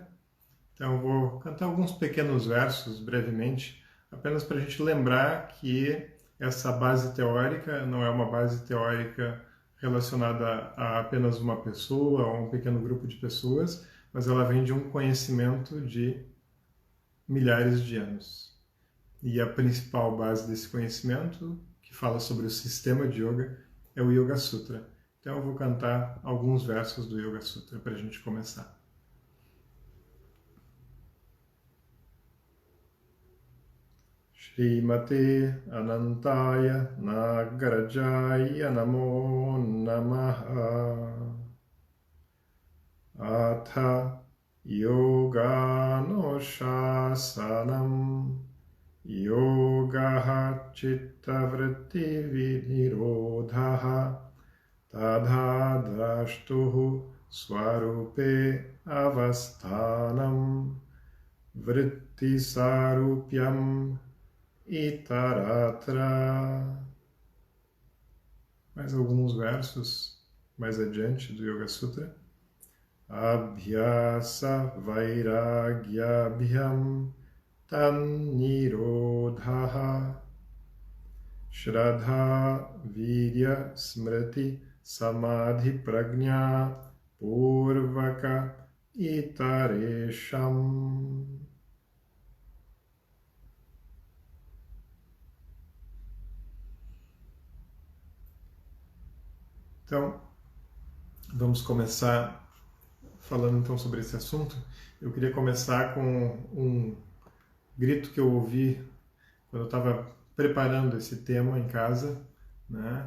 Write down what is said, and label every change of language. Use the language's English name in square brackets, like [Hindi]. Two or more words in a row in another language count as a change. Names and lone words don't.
[Portuguese] Então eu vou cantar alguns pequenos versos brevemente, apenas para a gente lembrar que essa base teórica não é uma base teórica relacionada a apenas uma pessoa ou um pequeno grupo de pessoas, mas ela vem de um conhecimento de milhares de anos. E a principal base desse conhecimento, que fala sobre o sistema de yoga, é o Yoga Sutra. Então eu vou cantar alguns versos do Yoga Sutra para a gente começar. [Sanskrit] श्रीमते अनन्ताय नागराजाय नमो नमः अथ योगानुशासनम् योगः चित्त वृत्ति निरोधः तदा द्रष्टुः स्वरूपे अवस्थानम् वृत्ति सारूप्यम् इतरत्र. [Portuguese] Mais alguns versos mais adiante do Yoga Sutra. [Sanskrit] अभ्यास वैराग्याभ्यां तन् निरोधः श्रद्धा वीर्य स्मृति समाधि प्रज्ञा पूर्वक इतरेषाम्. [Portuguese] Então, vamos começar falando então sobre esse assunto. Eu queria começar com um grito que eu ouvi quando eu estava preparando esse tema em casa, né?